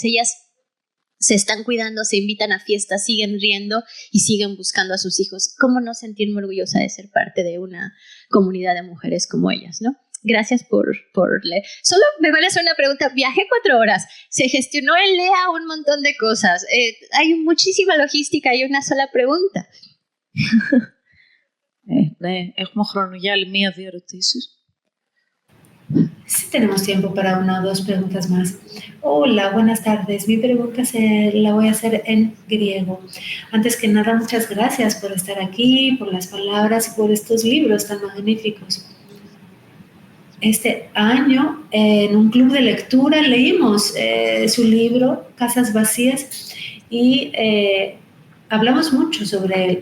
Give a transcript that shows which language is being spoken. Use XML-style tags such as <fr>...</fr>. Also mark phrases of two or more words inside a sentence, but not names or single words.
<es>Ellas se están cuidando, se invitan a fiestas, siguen riendo y siguen buscando a sus hijos. ¿Cómo no sentirme orgullosa de ser parte de una comunidad de mujeres como ellas, no? Gracias por leer. Solo me vale hacer una pregunta. Viajé 4 horas. Se gestionó en Lea un montón de cosas. Hay muchísima logística y una sola pregunta.</es> <el>Ναι, έχουμε χρόνο για άλλη 1-2 ερωτήσεις.</el> <es>Sí tenemos tiempo para 1 o 2 preguntas más. Hola, buenas tardes. Mi pregunta la voy a hacer en griego. Antes que nada, muchas gracias por estar aquí, por las palabras y por estos libros tan magníficos. Este año, en un club de lectura, leímos su libro, Casas Vacías, y hablamos mucho sobre él.</es>